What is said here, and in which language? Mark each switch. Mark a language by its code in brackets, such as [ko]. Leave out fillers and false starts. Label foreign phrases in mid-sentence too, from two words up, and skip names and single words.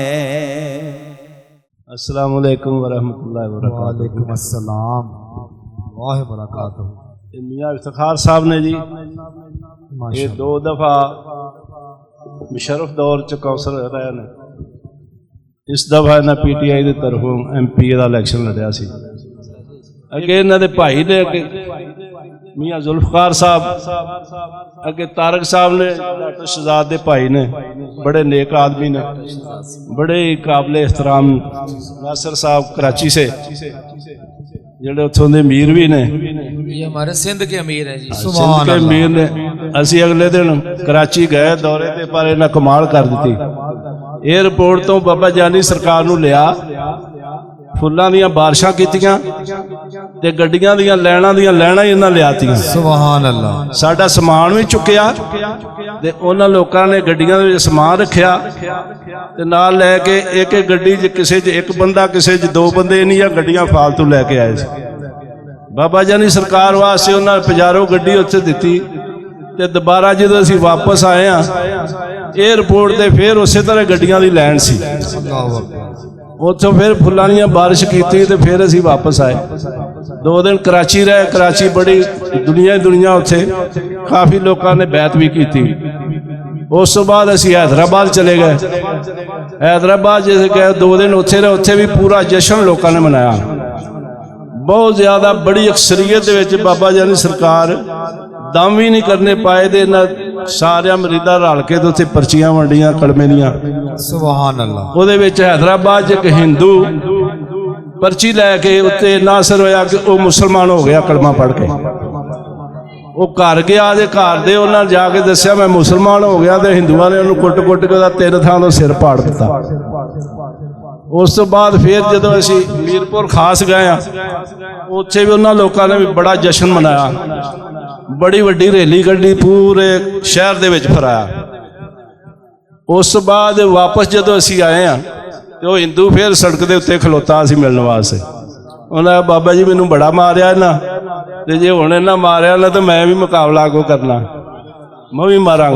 [ar] السلام علیکم ورحمۃ اللہ وبرکاتہ وعلیکم السلام اللہ وبرکاتہ [pa] میاں افتخار صاحب نے جی یہ 2 دفعہ مشرف دور چ کونسل رہے نے اس دفعہ انہیں پی ٹی آئی کی طرفوں ایم پی کا الیکشن لڑیا سی اگے انہوں دے بھائی نے میاں ذوالفقار صاحب اگے طارق صاحب نے ڈاکٹر شہزاد دے بھائی نے بڑے نیک آدمی نے بڑے قابل احترام ناصر صاحب کراچی سے جڑے اتھوں دے امیر بھی نے [ur] یہ ہمارے سندھ کے امیر ہیں جی [pa] سندھ کے امیر نے اسی اگلے دن کراچی گئے دورے تے پر انہاں کمال کر دیتی ایئرپورٹ تو بابا جانی سرکار نو لیا فلاں دیاں بارشاں کیتیاں تے گڈیاں دیاں لینا ہی انہاں لیاتیاں [ar] سبحان اللہ [pa] ساڈا سامان بھی چکیا تے انہاں لوکاں نے گڈیاں دے وچ سامان رکھیا تے نال لے کے ایک گڈی ج کسے ج ایک بندہ کسے ج 2 بندے نہیں گڈیاں فالتو لے کے آئے سی بابا جانی سرکار واسطے انہاں پجارو گڈی اتھے دتی تے دوبارہ جدوں اسی واپس آئے ہاں ایئرپورٹ تے پھر اسی طرح گڈیاں دی لین سی اتھوں پھر فلانیاں بارش کیتی تے پھر اسی واپس آئے 2 دن کراچی رہے کراچی بڑی دنیا اتھے کافی لوکاں نے بیعت بھی کیتی اس تو بعد اسی حیدرآباد چلے گئے حیدرآباد جیسے گئے 2 دن اتھے رہے اتھے بھی پورا جشن لوکاں نے منایا بہت زیادہ بڑی اکثریت دے وچ بابا جانی سرکار دم بھی نہیں کرنے پائے دے نہ سارے مریداں رل کے تے اتھے پرچیاں ونڈیاں کلمے دیاں [ar] سبحان اللہ [pa] او دے وچ حیدرآباد ایک ہندو پرچی لے کے اتنے ناصر ہویا کہ وہ مسلمان ہو گیا کلمہ پڑھ کے وہ گھر گیا دے گھر دے انہاں جا کے دسیا میں مسلمان ہو گیا تے ہندوؤں نے انہوں کٹ کٹ کے 3 تھاں تو سر پاڑ دیتا اس تو بعد پھر جدو اسی میرپور خاص گئے ہیں ਉੱਥੇ ਵੀ ਉਹਨਾਂ ਲੋਕਾਂ ਨੇ ਵੀ ਬੜਾ ਜਸ਼ਨ ਮਨਾਇਆ, ਬੜੀ ਵੱਡੀ ਰੈਲੀ ਕੱਢੀ, ਪੂਰੇ ਸ਼ਹਿਰ ਦੇ ਵਿੱਚ ਫਰਾਇਆ। ਉਸ ਤੋਂ ਬਾਅਦ ਵਾਪਸ ਜਦੋਂ ਅਸੀਂ ਆਏ ਆ ਤੇ ਉਹ ਹਿੰਦੂ ਫਿਰ ਸੜਕ ਦੇ ਉੱਤੇ ਖਲੋਤਾ ਸੀ ਮਿਲਣ ਵਾਸਤੇ। ਉਹਨਾਂ ਕਿਹਾ ਬਾਬਾ ਜੀ ਮੈਨੂੰ ਬੜਾ ਮਾਰਿਆ ਇਹਨਾਂ, ਤੇ ਜੇ ਹੁਣ ਇਹਨਾਂ ਮਾਰਿਆ ਨਾ ਤਾਂ ਮੈਂ ਵੀ ਮੁਕਾਬਲਾ ਕੋ ਕਰਨਾ, ਮੈਂ ਵੀ ਮਾਰਾਂਗਾ।